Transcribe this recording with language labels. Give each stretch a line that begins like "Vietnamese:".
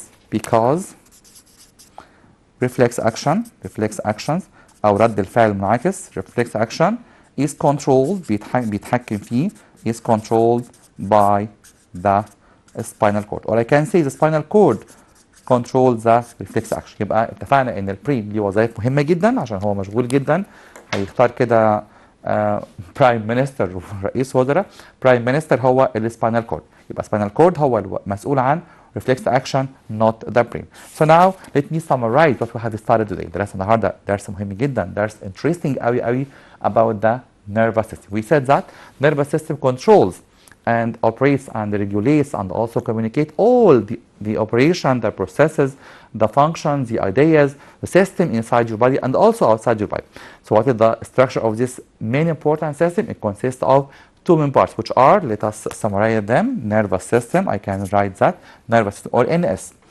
English: Because reflex actions
Arabic: أو رد الفعل المنعكس
English: reflex action is controlled
Arabic: بيتحكم فيه
English: is controlled by the spinal cord, or I can say the spinal cord controls the reflex action.
Arabic: يبقى اتفقنا ان البرين ليه وظائف مهمه جدا عشان هو مشغول جدا. هيختار كده برايم مينستر ورئيس وزراء. برايم مينستر هو السباينال كورد، يبقى سباينال كورد هو المسؤول عن reflex action
English: not the brain. So now let me summarize what we have started today.
Arabic: درس النهارده درس مهم جدا، درس interesting قوي قوي
English: about the nervous system. We said that nervous system controls and operates and regulates and also communicate all the operation, the processes, the functions, the ideas, the system inside your body and also outside your body. So what is the structure of this main important system? It consists of two main parts, which are, let us summarize them, nervous system, I can write that, nervous system or NS.